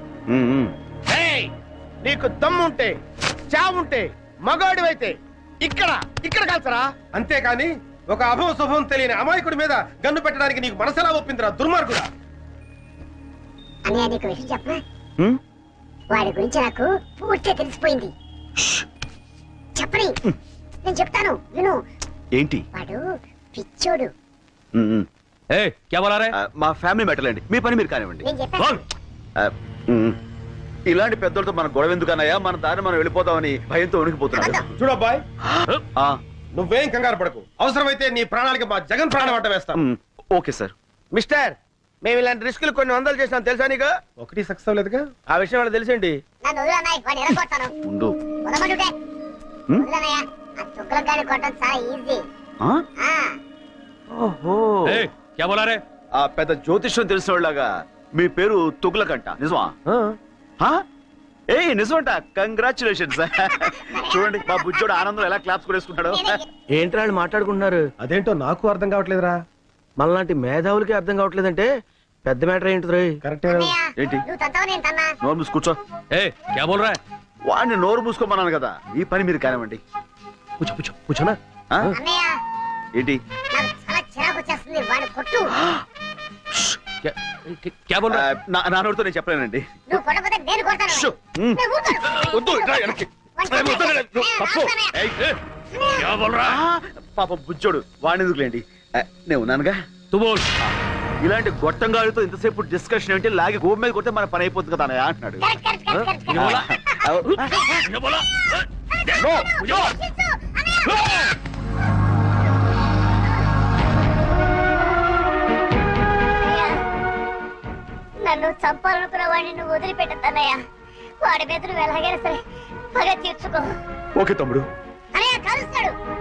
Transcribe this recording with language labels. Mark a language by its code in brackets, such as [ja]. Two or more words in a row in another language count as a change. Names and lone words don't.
[te] నీకు దమ్ముంటే చావుంటే మగాడివైతే ఇక్కడ ఇక్కడ కాల్సరా అంతేకాని ఒక అభవం శుభం తెలియని అమాయకుడి మీద గన్ను పెట్టడానికి నీకు మనసెలా ఒప్పిందిరా దుర్మార్గుడా అన్నయ్య నీకు విషయం చెప్పనా వాడి గురించి నాకు పూర్తిగా తెలిసిపోయింది చెప్పని నేను చెప్తాను విను ఏంటి వాడు పిచ్చోడు [hi] ए क्या बोला रे [te] మా [en] family matter [te] అండి మీ పని మీరు కానివ్వండి నేను చెప్పాను ఇలాంటి పెద్దలతో మన గొడవ ఎందుకన్నాయా మన దారి మనం వెళ్ళిపోతామని భయంతో ఉనికిపోతున్నాడు చూడబ్బాయ్ నువ్వేం కంగారు పడకు అవసరమైతే నీ ప్రాణాలకి మా జగన్ ప్రాణం అడ్డ వేస్తాం [en] okay sir [te] మిస్టర్ మేము ఇలాంటి రిస్కులు కొన్ని వందలు చేసినాం తెలుసా నీకు ఒకటి సక్సెస్ అవ్వలేదుగా ఆ విషయం వాళ్ళకి తెలిసేంటి నన్ను వదిలన్నాయి వాడిని ఎరగొడతాను ఉండు వదలమంటుంటే వదిలన్నయ్య ఆ చుక్కల గాని కొట్టడం చాలా ఈజీ ఓహో [hi] ए क्या बोला रे [te] ఆ పెద్ద జ్యోతిష్యం తెలిసిన వాళ్ళగా మీ పేరు తుగులకంట నిజమా ఏ నిజమంట కంగ్రాచులేషన్స్ చూడండి మా బుజ్జోడు ఆనందం ఎలా క్లాప్స్ కొనేసుకుంటాడు ఏంటి వాళ్ళు మాట్లాడుకుంటున్నారు అదేంటో నాకు అర్థం కావట్లేదురా మనలాంటి మేధావులకి అర్థం కావట్లేదంటే పెద్ద మ్యాటర్ ఏంటి కరెక్ట్ ఏంటి నువ్వు తంతావు నేను తన్నా నోరు మూసి కూర్చో [hi] ए क्या बोल रहा है [te] వాడిని నోరు మూసుకోమన్నాను కదా ఈ పని మీరు కానివ్వండి [hi] पूछो पूछो पूछो ना [te] అన్నయ్య ఏంటి నాకు చాలా చిరాకు వచ్చేస్తుంది వాడు కొట్టు [hi] क्या क्या बोल रहा है [te] నా నోరుతో నేను చెప్పలేనండి నువ్వు కొట్టకపోతే నేను కొడతాను షూ. నేను ఊరుకోను. వద్దు ఇట్రా వెనక్కి. వాడిని కొట్టు. తప్పు. [hi] ए, क्या बोल रहा है [te] పాపం బుజ్జోడు వాడిని ఎందుకులేండి నేను ఉన్నానుగా [hi] तू बोल [te] ఇలాంటి గొట్టంగాడితో ఇంతసేపు డిస్కషన్ ఏంటి లాగి గోపు మీద కొడితే మన పని అయిపోతుంది కదా అన్నయ్య అంటున్నాడు [en] correct, correct, correct, correct, [hi] ये बोला [te] కరెక్ట్. [hi] ये बोला [en] No, [hi] मुझे बोल [te] శిశు, అన్నయ్య. నన్ను చంపాలనుకున్న వాడిని నువ్వు వదిలిపెట్టద్దన్నయ్య వాడి మీద నువ్వు ఎలాగైనా సరే పగ తీర్చుకో ఓకే తమ్ముడు అన్నయ్య కలుస్తాడు